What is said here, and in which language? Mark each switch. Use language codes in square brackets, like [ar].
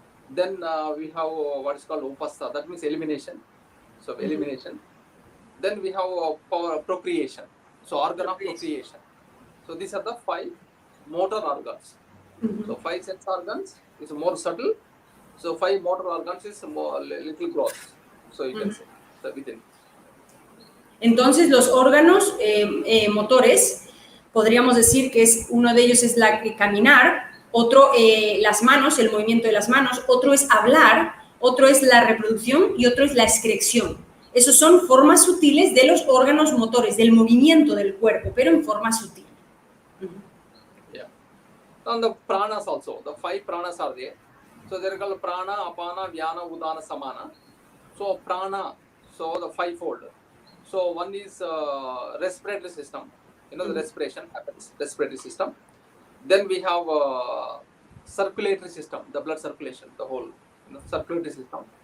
[en] Then we have what is called upastha, that means elimination. So elimination. Then we have power of procreation, so organ of procreation. So these are the 5 motor organs. Mm-hmm. So 5 sense organs is more subtle. So 5 motor organs is more little gross. So you can say so within. [es] Entonces, los órganos motores, podríamos decir que uno de ellos es caminar, otro las manos, el movimiento de las manos, otro es hablar, otro es la reproducción y otro es la excreción. Esos son formas sutiles de los órganos motores, del movimiento del cuerpo, pero en forma sutil. [en] Yeah. And the pranas also, the 5 pranas are there. So they are called prana, apana, vyana, udana, samana. So prana, so the 5-fold. So one is respiratory system. The respiration happens, respiratory system. Then we have circulatory system, the blood circulation, the whole circulatory system.